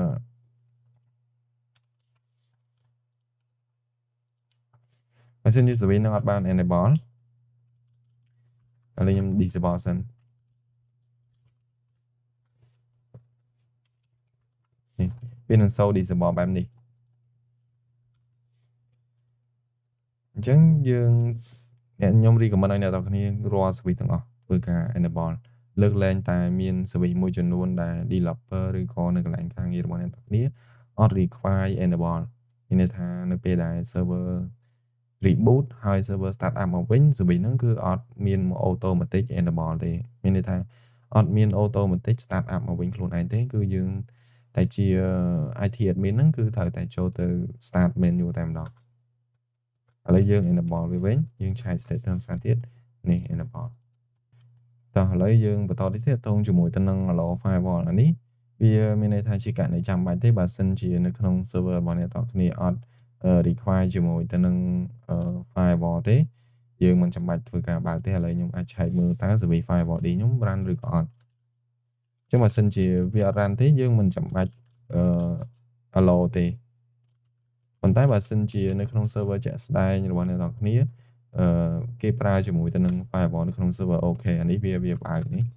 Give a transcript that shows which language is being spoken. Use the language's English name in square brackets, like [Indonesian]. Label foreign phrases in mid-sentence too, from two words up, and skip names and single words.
[Khmer] service នឹងអត់បាន enable ឥឡូវខ្ញុំ disable សិននេះវានឹង [English] show disable [Khmer] បែបនេះអញ្ចឹងយើងខ្ញុំ recommend ឲ្យអ្នកទាំងគ្នារាល់ service ទាំងអស់ធ្វើការ enable លើកលែងតែមាន service មួយចំនួនដែល developer ឬក៏នៅកន្លែងការងាររបស់អ្នកទាំងគ្នាអត់ [English] require enable [Khmer] មានន័យថានៅពេលដែល [English] server reboot [Khmer] ហើយ [English] server start up [Khmer] មកវិញ service ហ្នឹងគឺអត់មាន [English] automatic enable [Khmer] ទេមានន័យថាអត់មាន [English] automatic start up [Khmer] មកវិញខ្លួនឯងទេគឺយើងតែជា [English] IT admin [Khmer] ហ្នឹងគឺត្រូវតែចូលទៅ start menu តែម្ដងឥឡូវយើង enable វាវិញយើងឆែក state តាមសារទៀតនេះ enable តោះឥឡូវយើងបន្តទៀតតងជាមួយទៅនឹង [English] allow firewall [Khmer] អានេះវាមានន័យថាជាករណីចាំបាច់ទេបើសិនជានៅក្នុង server របស់អ្នកទាំងគ្នាអត់ require ជាមួយទៅនឹង firewall ទេយើងមិនចាំបាច់ធ្វើការបើកទេឥឡូវខ្ញុំអាចឆែកមើលតើ [English] service firewall [Khmer] នេះខ្ញុំ run ឬក៏អត់អញ្ចឹងបើសិនជាវាអត់ run ទេយើងមិនចាំបាច់ allow ទេប៉ុន្តែបើសិនជានៅក្នុង server ជាក់ស្ដែងរបស់អ្នកនរគ្នាគេប្រើជាមួយទៅនឹង firewall នៅក្នុង server អូខេអានេះវាបើកនេះ